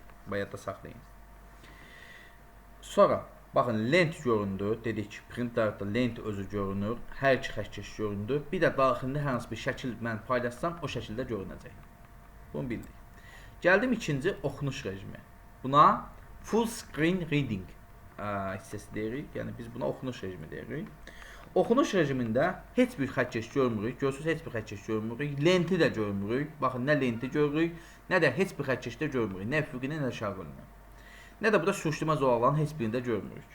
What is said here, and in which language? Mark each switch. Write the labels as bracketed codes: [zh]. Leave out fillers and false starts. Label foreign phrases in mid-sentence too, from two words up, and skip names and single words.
[az] Yadda saxlayın. Sonra, baxın, lent göründü. Dedik ki, [en] print layoutda [az] lent özü görünür. Hər iki xəttkeş göründü. Bir də daxilində hər hansı bir şəkil mən paylaşsam, o şəkildə görünəcək. Bunu bildik. Gəldim ikinci oxunuş rejimi. Buna [en] full screen reading [az] hissəsi deyirik. Yəni biz buna oxunuş rejimi deyirik. Oxunuş rejimində heç bir xəttkeş görmürük. Görürsünüz, heç bir xəttkeş görmürük. Lenti də görmürük. Baxın, nə lenti görürük, nə də heç bir xəttkeşdə görmürük. Nə üfüqini, nə də şarqını. Nə də burada sürüşdürmə zolaların heç birində görmürük.